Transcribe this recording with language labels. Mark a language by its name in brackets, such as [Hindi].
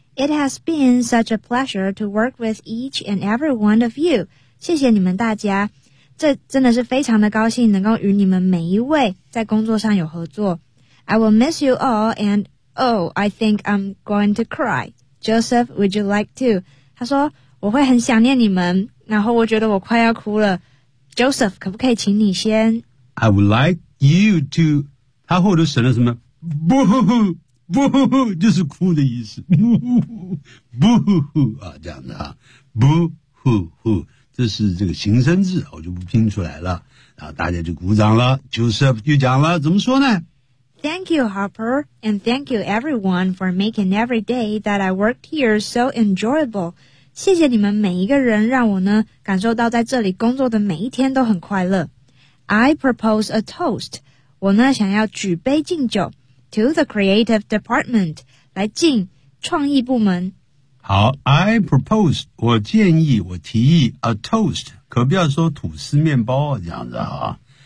[English] It has been such a pleasure to work with each and every one of you. [Chinese] 谢谢你们大家，这真的是非常的高兴能够与你们每一位在工作上有合作。 [English] I will miss you all, and oh, I think I'm going to cry. Joseph, would you like to? [Chinese] 他说我会很想念你们，然后我觉得我快要哭了。 Joseph, 可不可以请你先 [English] ？I would like you to. [Chinese] 他后头省了什么？不呼呼，不呼呼，就是哭的意思。不呼呼，不呼呼啊，这样子啊，不呼呼，这是这个形声字，我就不拼出来了。然后大家就鼓掌了。Joseph 又讲了，怎么说呢 [English] ？Thank you, Harper, and thank you everyone for making every day that I worked here so enjoyable. [Chinese] 谢谢你们每一个人，让我呢感受到在这里工作的每一天都很快乐。 [English] I propose a toast. [Chinese] 我呢想要举杯敬酒 [English] to the creative department [Chinese] 来敬创意部门。好 ，I propose 我建议我提议 a toast， 可不要说吐司面包这样子啊。